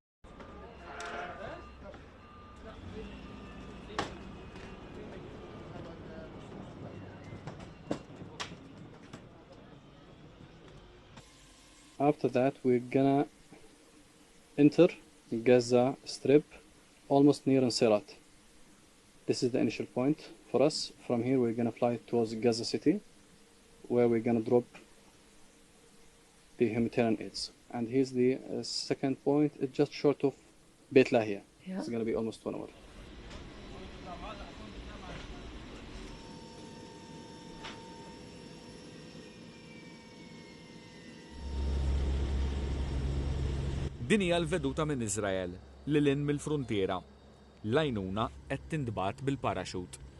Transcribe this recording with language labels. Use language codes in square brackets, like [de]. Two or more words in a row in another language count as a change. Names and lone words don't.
[en] After that, we're gonna enter Gaza Strip, almost near Nsirat. This is the initial point for us. From here, we're gonna fly towards Gaza City, where we're gonna drop the humanitarian aids. And here's the second point. It's just short of Beit Lahia. Yeah. It's gonna be almost 1 hour. [mt] Din hija l-veduta minn Iżrael lil hinn mill-fruntiera. L-għajnuna qed tindbat bil-paraxut.